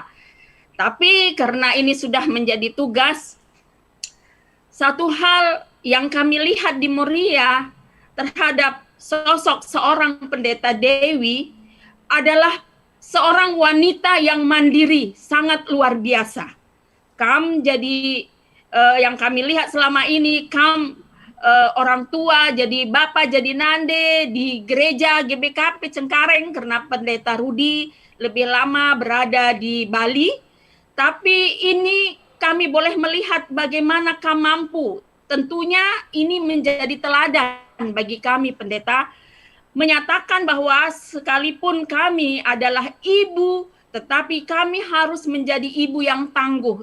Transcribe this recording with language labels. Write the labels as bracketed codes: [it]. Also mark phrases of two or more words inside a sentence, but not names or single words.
[id] Tapi karena ini sudah menjadi tugas, satu hal yang kami lihat di Moria terhadap sosok seorang pendeta Dewi adalah seorang wanita yang mandiri, sangat luar biasa. Yang kami lihat selama ini, orang tua jadi bapak jadi nande di gereja GBKP Cengkareng karena pendeta Rudi lebih lama berada di Bali. Tapi ini kami boleh melihat bagaimana kami mampu. Tentunya ini menjadi teladan bagi kami pendeta menyatakan bahwa sekalipun kami adalah ibu tetapi kami harus menjadi ibu yang tangguh.